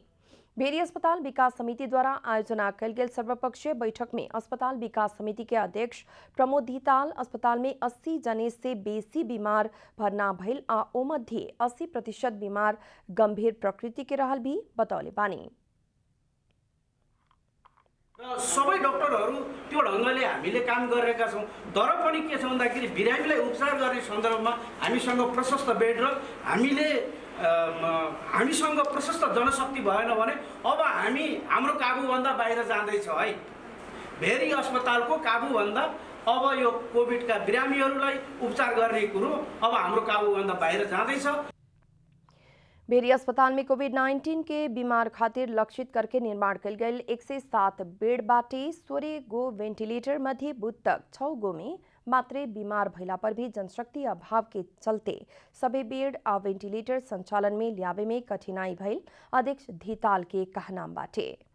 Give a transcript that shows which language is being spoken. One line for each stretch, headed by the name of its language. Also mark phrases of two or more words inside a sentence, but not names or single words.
Bhojpuri: भेरी अस्पताल विकास समिति द्वारा आयोजना कल गेल सर्वपक्षीय बैठक में अस्पताल विकास समिति के अध्यक्ष प्रमोद धिताल अस्पताल में 80 जने से बेसी बीमार भर्ना भइल आ ओ मध्ये 80% बीमार गंभीर प्रकृति के रहल भी बतौले बानी।
Nepali: सबै डाक्टरहरू त्यो ढङ्गले हामीले काम गरिरहेका छौँ। तर पनि के छ भन्दाखेरि बिरामीलाई उपचार गर्ने सन्दर्भमा हामीसँग प्रशस्त बेड र हामीसँग प्रशस्त जनशक्ति भएन भने अब हाम्रो काबुभन्दा बाहिर जाँदैछ है। भेरी अस्पतालको काबुभन्दा अब यो कोभिडका बिरामीहरूलाई उपचार गर्ने कुरो अब हाम्रो काबुभन्दा बाहिर जाँदैछ।
Bhojpuri: भेरी अस्पताल में कोविड-19 के बीमार खातिर लक्षित करके निर्माण कल गए 107 बेड बाटे 16 गो वेंटिलेटर मध्य बुध तक 6 गो में मात्रे बीमार भइला पर भी जनशक्ति अभाव के चलते सभी बेड आ वेंटिलेटर संचालन में ल्यावे में कठिनाई भइल अध्यक्ष धिताल के कहनाम बाटे।